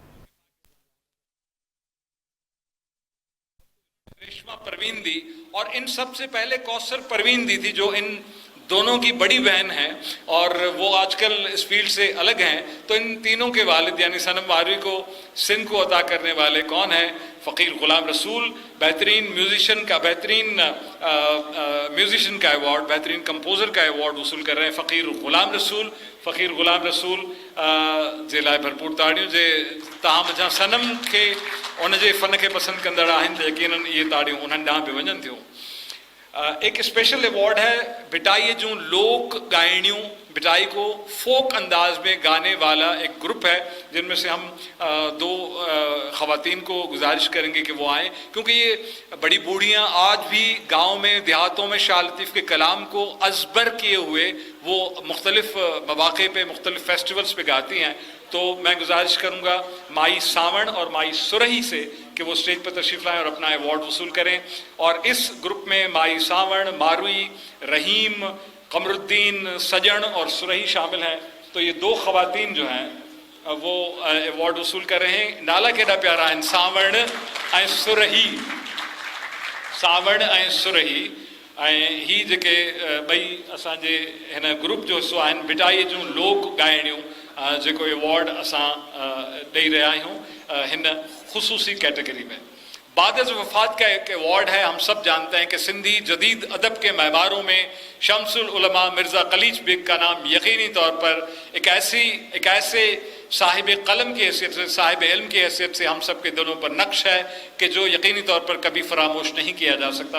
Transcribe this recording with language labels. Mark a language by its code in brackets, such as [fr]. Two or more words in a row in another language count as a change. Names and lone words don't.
[hi] रेशमा परवीन दी और इन सबसे पहले कौसर परवीन दी थी, जो इन दोनों की बड़ी बहन है और वो आजकल इस फील्ड से अलग हैं। तो इन तीनों के वालिद यानी सनम मारवी को सिंध को अता करने वाले कौन है? फ़कीर ग़ुलाम रसूल। बेहतरीन म्यूजिशियन का अवार्ड, बेहतरीन कंपोज़र का अवार्ड वसूल कर रहे हैं फ़कीर ग़ुलाम रसूल। [sd] फ़कीर ग़ुलाम रसूल जे लाइ भरपूर ताड़ियूं। जे तव्हां मुंहिंजा सनम खे उन जे फ़न खे पसंदि कंदड़ आहिनि त यकीनन इहे ताड़ियूं उन्हनि ॾांहुं बि वञनि थियूं। [hi] एक स्पेशल अवार्ड है बिटाई [sd] जूं लोक गायणियों। [hi] बिटाई को फोक अंदाज में गाने वाला एक ग्रुप है, जिनमें से हम दो ख़वातीन को गुजारिश करेंगे कि वो आएँ, क्योंकि ये बड़ी बूढ़ियाँ आज भी गाँव में देहातों में शाह लतीफ़ के कलाम को अज़बर किए हुए वो मुख्तलिफ़ मौक़े पे मुख्तलिफ़ फेस्टिवल्स पे गाती हैं। तो मैं गुजारिश करूँगा माई सावण और माई सुरही से कि वो स्टेज पर तशरीफ़ लाएँ और अपना अवार्ड वसूल करें। और इस ग्रुप में माई सावण, मारुई, रहीम, कमरुद्दीन, सजन और सुरही शामिल हैं। तो ये दो ख़वातीन जो हैं वो अवार्ड वसूल कर रहे हैं। [sd] नाला केॾा प्यारा आहिनि, सावण ऐं सुरही। सावण ऐं सुरही ऐं ही जेके ॿई असांजे हिन ग्रुप जो हिसो आहिनि, बिटाई जूं लोक गायणियूं, जेको अवार्ड असां ॾेई रहिया आहियूं हिन ख़ुसूसी कैटेगरी में। [hi] बाद वफ़ात का एक अवार्ड है। हम सब जानते हैं कि सिंधी जदीद अदब के महमारों में शम्सुल उलमा मिर्ज़ा कलीज बेग का नाम यकीनी तौर पर एक ऐसे साहिब कलम की हैसियत से, साहिब इल्म की हैसियत से हम सब के दिलों पर नक्श है कि जो यकीनी तौर पर कभी फरामोश नहीं किया जा सकता।